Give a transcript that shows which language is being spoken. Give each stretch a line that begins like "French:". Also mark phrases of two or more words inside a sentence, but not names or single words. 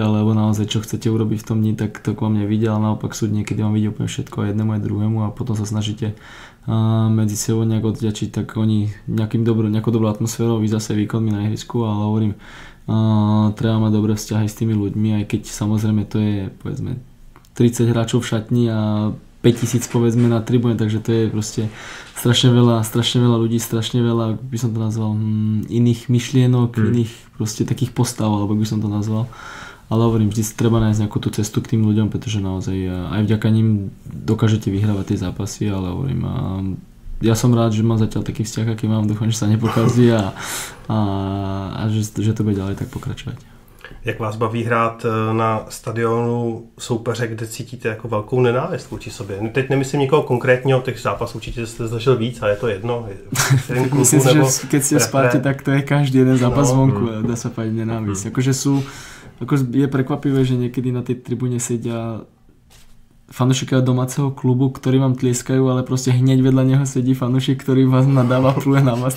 Slovak: alebo naozaj čo chcete urobiť v tom dni, tak to k vám nevidie, ale naopak sú niekedy vám vidie úplne všetko aj jednému aj druhému a potom sa snažíte medzi sebou nejak odďačiť, tak oni nejakou dobrou atmosférou, vy zase výkonmi na ihrisku, ale hovorím, treba mať dobré vzťahy s tými ľuďmi, aj keď samozrejme to je povedzme 30 hráčov v šatni a 5000 povedzme na tribúne, takže to je proste strašne veľa ľudí, strašne veľa, by som to nazval, iných myšlienok, iných proste takých postav, alebo by som to nazval. Ale hovorím, vždy treba nájsť nejakú tú cestu k tým ľuďom, pretože naozaj aj vďaka nim dokážete vyhrávať tie zápasy, ale hovorím, ja som rád, že mám zatiaľ taký vzťah, aký mám, dúfam, že sa nepokazí a že to bude ďalej tak pokračovať.
Czech: Jak vás baví hrát na stadionu soupeře, kde cítíte jako velkou nenávist vůči sobě? No teď nemyslím nikoho konkrétního, těch zápasů určitě jste zažil víc, ale je to jedno.
Slovak: Myslím si, že keď ste v Sparte, tak to je každý jeden zápas vonku, dá sa povedať nenávisť. Je prekvapivé, že niekedy na tej tribúne sedia fanúšikovia domáceho klubu, ktorí vám tlieskajú, ale proste hneď vedľa neho sedí fanúšik, ktorý vás nadáva, pluje na vás.